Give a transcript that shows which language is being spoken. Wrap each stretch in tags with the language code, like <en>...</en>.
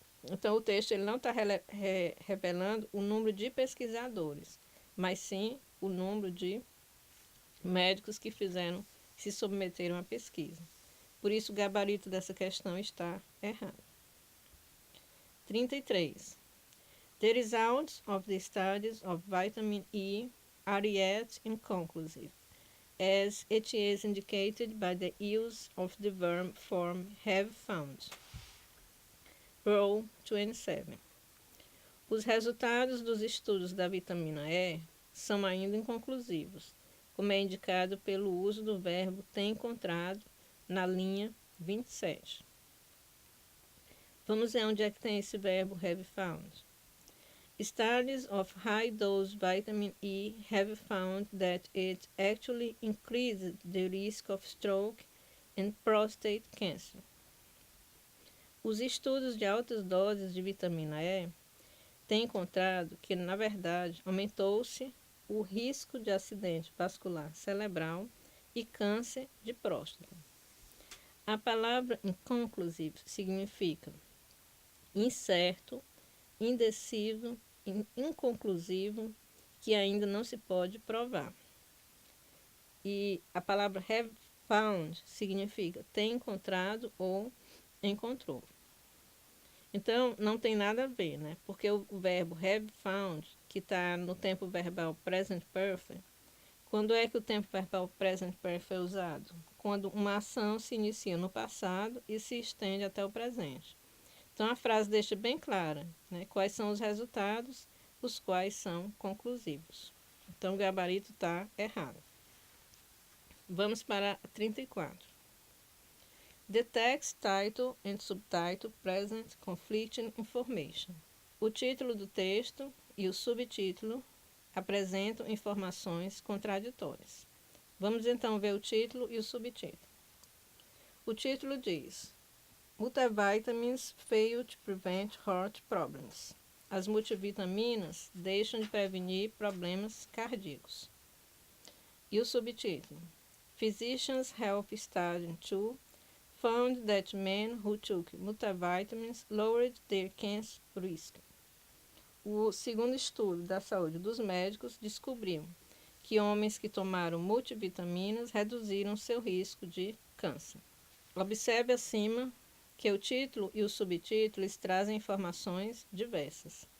<pt>Então, o texto ele não está revelando o número de pesquisadores, mas sim o número de médicos que se submeteram à pesquisa. Por isso, o gabarito dessa questão está errado. 33.</pt> <en>The results of the studies of vitamin E are yet inconclusive, as it is indicated by the use of the verb form have found. Row 27.</en> <pt>Os resultados dos estudos da vitamina E são ainda inconclusivos, como é indicado pelo uso do verbo ter encontrado na linha 27. Vamos ver onde é que tem esse verbo</pt> <en>have found. Studies of high-dose vitamin E have found that it actually increased the risk of stroke and prostate cancer.</en> <pt>Os estudos de altas doses de vitamina E têm encontrado que, na verdade, aumentou-se o risco de acidente vascular cerebral e câncer de próstata. A palavra inconclusive significa incerto, indeciso, inconclusivo, que ainda não se pode provar. E a palavra</pt> <en>have found</en> <pt>significa ter encontrado ou encontrou. Então, não tem nada a ver, né? Porque o verbo</pt> <en>have found,</en> <pt>que está no tempo verbal present perfect, quando é que o tempo verbal present perfect é usado? Quando uma ação se inicia no passado e se estende até o presente. Então, a frase deixa bem clara, né, quais são os resultados, os quais são conclusivos. Então, o gabarito está errado. Vamos para a 34.</pt> <en>The text title and subtitle present conflicting information.</en> <pt>O título do texto e o subtítulo apresentam informações contraditórias. Vamos então ver o título e o subtítulo. O título diz:</pt> <en>Multivitamins fail to prevent heart problems.</en> <pt>As multivitaminas deixam de prevenir problemas cardíacos. E o subtítulo:</pt> <en>Physicians Health Study 2 found that men who took multivitamins lowered their cancer risk.</en> <pt>O segundo estudo da saúde dos médicos descobriu que homens que tomaram multivitaminas reduziram seu risco de câncer. Observe acima que o título e o subtítulo trazem informações diversas.</pt>